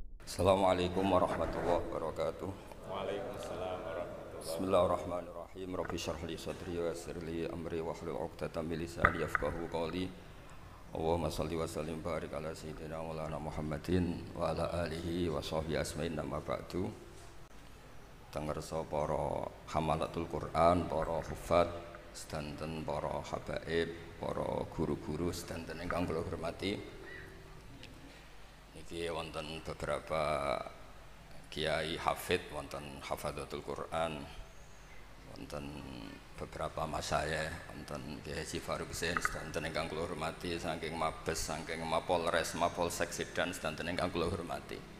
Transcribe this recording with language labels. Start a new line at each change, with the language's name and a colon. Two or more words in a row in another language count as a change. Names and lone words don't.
Arabic: السلام عليكم ورحمة الله وبركاته. وعليكم السلام ورحمة الله بسم الله الرحمن الرحيم. رب اشرح لي صدري ويسر لي أمري واحلل عقدة من لساني يفقهوا قولي. اللهم صل وسلم بارك على سيدنا مولانا محمد وعلى آله وصحبه أجمعين أما بعد.
Javanese: Tengersa para
Arabic: حملة القرآن,
Javanese: para hufad, sedanten para habaib, para guru-guru sedanten ingkang kula hormati. Niki wonten beberapa kiai hafid, wonten
Arabic: حفظة القرآن,
Javanese: wonten beberapa masayikh, wonten Kiai Haji Faruk Zain sedanten ingkang kula hormati, saking Mabes, saking Mapolres, Mapolsek Sedan sedanten ingkang kula hormati.